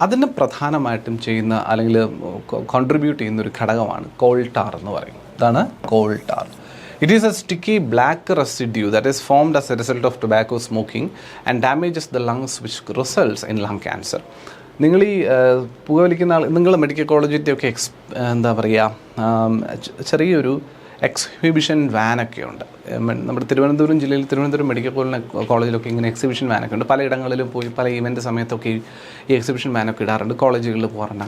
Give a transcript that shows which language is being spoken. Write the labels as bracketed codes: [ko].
[ml] അതിന് പ്രധാനമായിട്ടും ചെയ്യുന്ന അല്ലെങ്കിൽ കോൺട്രിബ്യൂട്ട് ചെയ്യുന്ന ഒരു ഘടകമാണ് കോൾ ടാർ എന്ന് പറയും. ഇതാണ് call tar. [en] It is a sticky black residue that is formed as a result of tobacco smoking and damages the lungs, which results in lung cancer. [ml] നിങ്ങൾ ഈ പുകവലിക്കുന്ന നിങ്ങൾ മെഡിക്കൽ കോളേജിൻ്റെ ഒക്കെ എന്താ പറയുക, ചെറിയൊരു എക്സിബിഷൻ വാനൊക്കെ ഉണ്ട്. നമ്മുടെ തിരുവനന്തപുരം ജില്ലയിൽ തിരുവനന്തപുരം മെഡിക്കൽ കോളേജിലൊക്കെ ഇങ്ങനെ എക്സിബിഷൻ വാനൊക്കെ ഉണ്ട്. പലയിടങ്ങളിലും പോയി പല ഈവൻ്റ് സമയത്തൊക്കെ ഈ എക്സിബിഷൻ വാനൊക്കെ ഇടാറുണ്ട്, കോളേജുകളിൽ പോകാറുണ്ട്.